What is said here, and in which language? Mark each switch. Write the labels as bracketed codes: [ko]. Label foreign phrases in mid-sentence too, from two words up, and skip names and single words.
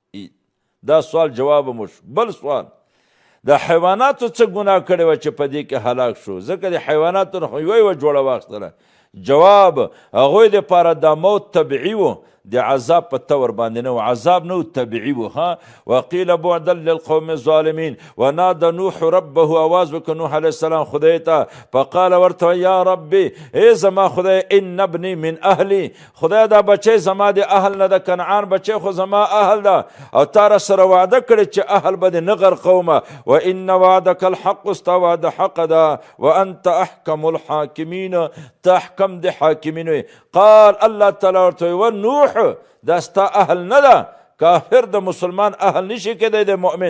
[ps] دا سوال جواب هم وشو. بل سوال، د حیواناتو څه ګناه کړې وه چې په دې کې هلاک شو؟ ځکه د حیواناتو نه خو یوه جوړه واخیستله. جواب، هغوی دپاره دا موت طبیعي و، د عذاب په طور باندې نه و، عذاب نه و، طبیعي و. [ar] وقیل بعدا للقوم الظالمین. ونادى نوح ربه، [ps] آواز وکړ نوح علیه السلام خدای ته، فقال ورته [ar] یا ربي، [ps] ای زما خدای، [ar] ان ابني من اهلي، [ps] خدای دا بچی زما د اهل نه ده، کنعان بچی خو زما اهل ده، او تا را سره وعده کړې چې اهل به دې نه غرقومه. [ar] وان وعدك الحق، [ps] ستا وعده حق ده، [ar] وانت احکم الحاکمین، [ps] ته احکم د حاکمین. [ar] قال الله تعالی [ps] ورته و نوح، دا ستا اهل نه ده، کافر د مسلمان اهل نشي کېدی د مؤمن.